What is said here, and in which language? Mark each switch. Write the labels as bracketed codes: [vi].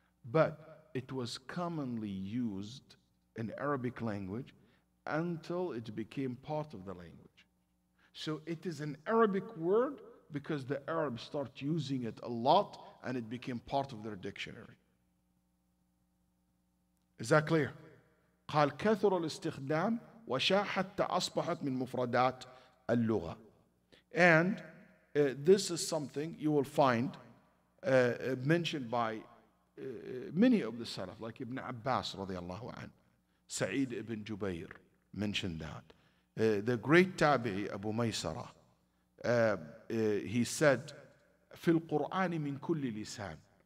[en] But it was commonly used in Arabic language until it became part of the language. So it is an Arabic word because the Arabs start using it a lot and it became part of their dictionary. Is that clear? [ar] قال كثر الاستخدام وشاع حتى أصبحت من مفردات اللغة. [en] And this is something you will find mentioned by many of the Salaf, like Ibn Abbas radiallahu anhu, Sa'id ibn Jubayr mentioned that. The great Tabi'i Abu Maysara, he said, [ar] في القرآن من كل لسان.